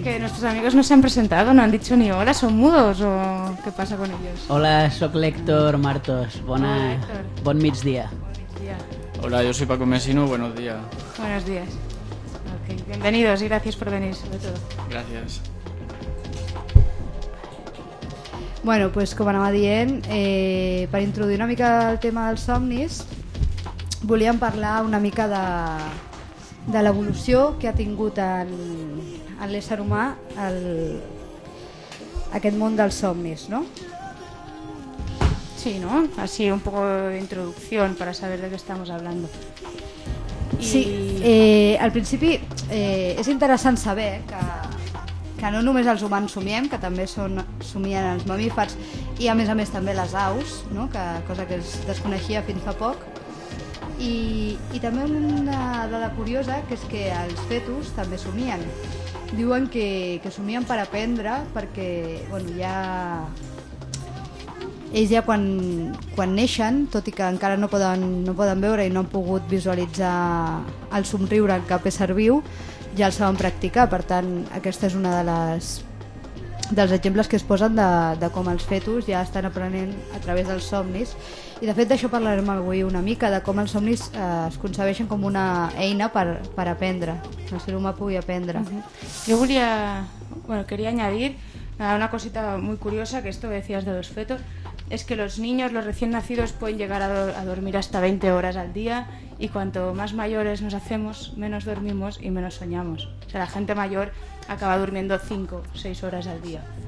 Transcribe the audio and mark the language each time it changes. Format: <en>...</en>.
<ca>Que nostres amics no s'han presentat, no han dit ni hola, són</ca> <es>mudos</es> <ca>o què passa</ca> <es>con ellos?</es> <ca>Hola, sóc l'Héctor Martos, bon migdia.</ca> <es>Hola, jo soy Paco Mesino, buenos días. Buenos días. Bienvenidos y gracias por venir, sobre todo. Gracias.</es> <ca>Bueno, pues com anava dient, per introduir una mica el tema dels somnis, volíem parlar una mica de l'evolució que ha tingut en l'ésser humà aquest món dels somnis, no?</ca> <es>Sí, ¿no? Así un poco de introducción para saber de qué estamos hablando.</es> <ca>Sí, al principi és interessant saber que no només els humans somiem, que també somien els mamífers i a més també les aus, no? Cosa que es desconeixia fins fa poc. I també una dada curiosa, que és que els fetus també somien. Diuen que somien per aprendre, perquè bueno, ells ja quan neixen, tot i que encara no poden veure i no han pogut visualitzar el somriure en cap ésser viu, ja el saben practicar. Per tant, aquesta és una dels exemples que es posen de com els fetus ja estan aprenent a través dels somnis. I de fet d'això parlarem avui una mica, de com els somnis es concebeixen com una eina per aprendre, que el ser humà pugui aprendre. Jo volia,</ca> <es>bueno, quería añadir una cosita muy curiosa, que esto decías de los fetos, es que los niños, los recién nacidos, pueden llegar a dormir hasta 20 horas al día, y cuanto más mayores nos hacemos, menos dormimos y menos soñamos. O sea, la gente mayor acaba durmiendo 5, 6 horas al día.</es>